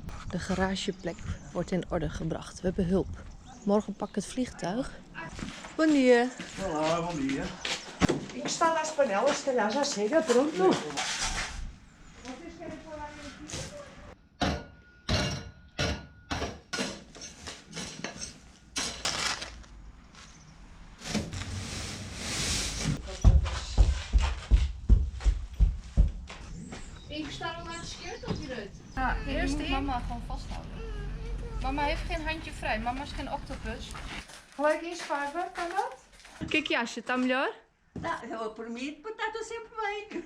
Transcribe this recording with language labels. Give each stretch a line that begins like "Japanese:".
Dutch: De garageplek wordt in orde gebracht. We hebben hulp. Morgen pak ik het vliegtuig.
Portuguese: Bom dia. Olá, bom dia. Está nas panelas, se calhar já chega, pronto.
Dutch: Ik sta dan naar de skeert of hieruit? Ja, Eerst moet in. mama gewoon vasthouden. Mama heeft geen handje vrij. Mama is geen octopus. Gelijk inschuiven, kan dat? Kijk jasje,
Portuguese: tá melhor? Não, por mim, tá tudo sempre bem.